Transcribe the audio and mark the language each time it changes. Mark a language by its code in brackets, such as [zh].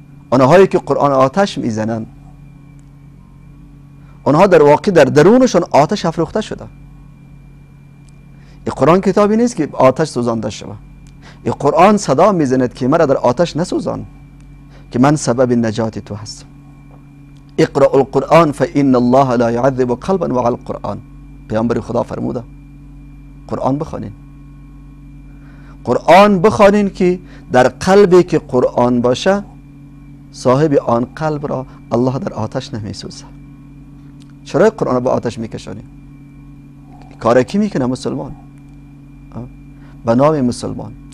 [fa] آنهایی که قرآن آتش میزنن، آنها در واقع در درونشون آتش افروخته شده. این قرآن کتابی نیست که آتش سوزانده شود. این قرآن صدا میزند که مرا در آتش نسوزان، که من سبب نجات تو هستم. [ar] اقرأ القرآن فإن الله لا يعذب قلبا وعلى القرآن. [fa] پیامبر خدا فرموده قرآن بخوانین. قرآن بخوانین که در قلبی که قرآن باشه صاحب آن قلب را الله در آتش نمیسوزه. چرا قرآن با آتش میکشانی؟ کار کی میکنه؟ مسلمان. به نام مسلمان.